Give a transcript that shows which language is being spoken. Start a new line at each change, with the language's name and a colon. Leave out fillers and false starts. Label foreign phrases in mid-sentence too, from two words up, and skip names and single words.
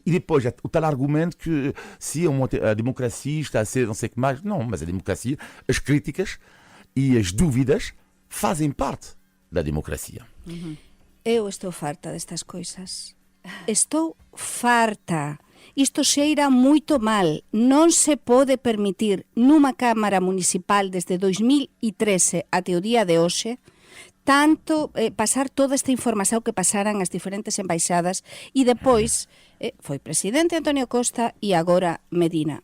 Portuguese: E depois, o tal argumento que se a democracia está a ser não sei o que mais. Não, mas a democracia, as críticas e as dúvidas fazem parte da democracia. Eu estou farta destas coisas. Estou farta. Isto cheira muito mal.
Galician: Non se pode permitir nunha Cámara Municipal desde 2013 até o día de hoxe tanto pasar toda esta información que pasaran as diferentes embaixadas e depois foi presidente Antonio Costa e agora Medina.